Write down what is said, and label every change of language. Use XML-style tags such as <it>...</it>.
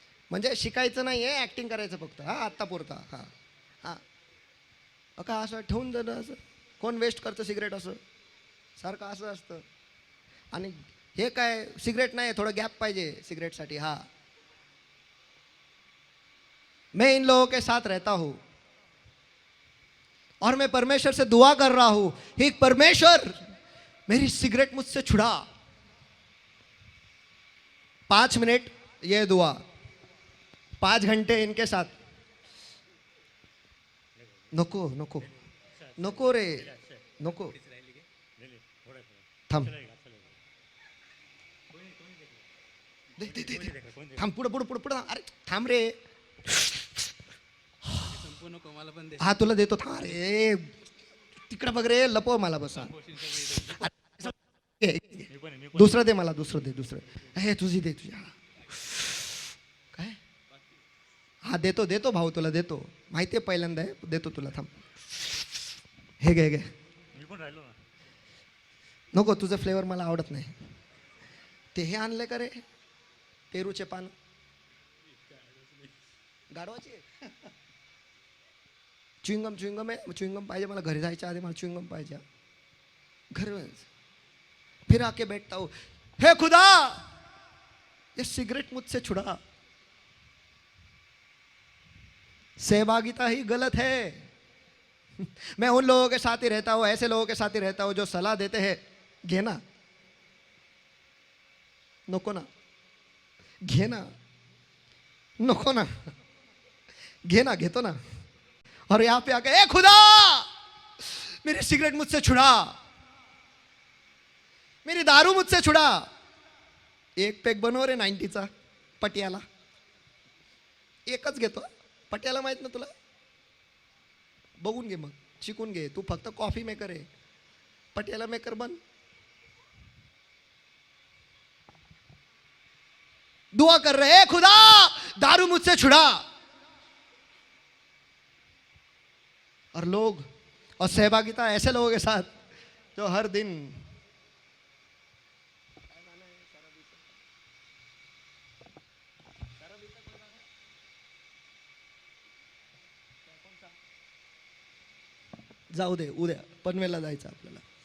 <mr>म्हणजे शिकायचं नाही आहे, ऍक्टिंग करायचं फक्त। हा, आत्ता पुरता। हा हा, का असं ठेवून देणं, असं कोण वेस्ट करतं सिगरेट, असं सारखं असं असतं। आणि हे काय सिगरेट नाही, थोडं गॅप पाहिजे सिगरेटसाठी।</mr> <hi>हा, मैं इन लोगों के साथ रहता हूं और मैं परमेश्वर से दुआ कर रहा हूं, हे परमेश्वर मेरी सिगरेट मुझसे छुड़ा। 5 मिनट ये दुआ, 5 घंटे इनके साथ।</hi> <mr>नको नको नको रे, नको, थांब, दे दे दे दे, थांब, पुढे पुढे पुढे पुढे, अरे थांब रे, हा तुला देतो, थांब रे, तिकडे बघ रे, लपव मला, बसा। दुसरं दे मला, दुसरं दे, दुसरं, हे तुझी दे, तुझी। काय? हा देतो देतो भाऊ, तुला देतो, माहिती आहे पहिल्यांदा आहे, देतो तुला, थांब। हे घे घे, नको, तुझं फ्लेवर मला आवडत नाही। ते हे आणले का रे, पेरूचे पान, गाढवाचे। च्युइंगम, च्युइंगम आहे, च्युइंगम पाहिजे मला, घरी जायच्या आधी मला च्युइंगम पाहिजे।</mr> <hi>घर फिर आके बैठता हूँ, हे खुदा ये सिगरेट मुझसे छुड़ा। सहभागिता ही गलत है। मैं उन लोगों के साथ ही रहता हूँ, ऐसे लोगों के साथ ही रहता हूँ जो सलाह देते हैं,</hi> <mr>घेना नको ना, घेना नको ना, घेना, घेतो ना।</mr> <hi>और यहां पे आके, ए खुदा मेरी सिगरेट मुझसे छुड़ा, मेरी दारू मुझसे छुड़ा।</hi> <mr>एक पेक बनव रे 90चा पटियाला, एकच घेतो। पटियाला माहित ना तुला? बघून घे, मग शिकून घे, तू फक्त कॉफी मेकर आहे, पटियाला मेकर बन।</mr> <hi>दुआ कर रहे हैं, खुदा दारू मुझसे छुड़ा। और लोग, और सहभागिता ऐसे लोगों के साथ जो हर दिन</hi> <mr>जाऊ दे, उद्या पनवेलला जायचं आपल्याला।</mr>